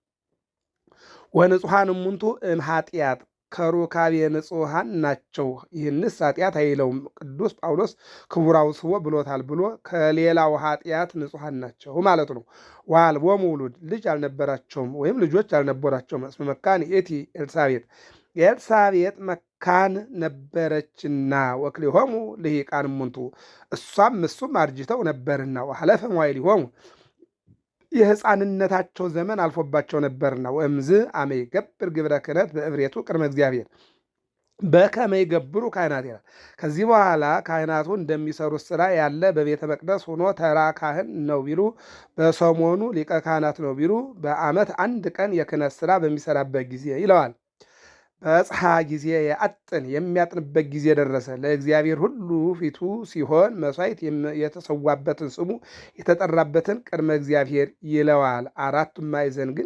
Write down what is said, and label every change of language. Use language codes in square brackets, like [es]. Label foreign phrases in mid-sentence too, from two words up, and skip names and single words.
[gez] ወንጹሐን እሙንቱ እምኃጢአት [am] ከሩካቤ ንጹሐን ናቸው። ይህንስ ኃጢአት አይለውም። ቅዱስ ጳውሎስ ክቡራው ስቦ ብሎታል ብሎ ከሌላው ኃጢአት ንጹሐን ናቸው ማለት ነው። [gez] ወአልቦሙ ውሉድ [am] ልጅ አልነበራቸውም ወይም ልጆች አልነበራቸውም። [gez] እስመ መካን ይእቲ ኤልሳቤጥ [am] ኤልሳቤጥ መካን ነበረችና። [gez] ወክልኤሆሙ ልሂቃን እሙንቱ [am] እሱም አርጅተው ነበርና። [gez] ወሐለፈ መዋዕሊሆሙ [am] የሕፃንነታቸው ዘመን አልፎባቸው ነበርና። [gez] ወእምዝ አመ ይገብር ግብረ ክህነት በእብሬቱ ቅድመ እግዚአብሔር በከመ ይገብሩ ካህናት [am] ይላል። ከዚህ በኋላ ካህናቱ እንደሚሰሩት ስራ ያለ በቤተ መቅደስ ሆኖ ተራ ካህን ነው ቢሉ፣ በሰሞኑ ሊቀ ካህናት ነው ቢሉ፣ በዓመት አንድ ቀን የክህነት ስራ በሚሰራበት ጊዜ ይለዋል። [gez] በጽሐ ጊዜ ያጥን [am] የሚያጥንበት ጊዜ ደረሰ። ለእግዚአብሔር ሁሉ ፊቱ ሲሆን መሥዋዕት የተሰዋበትን ስሙ የተጠራበትን [gez] ቅድመ እግዚአብሔር [am] ይለዋል። አራቱም ማዕዘን ግን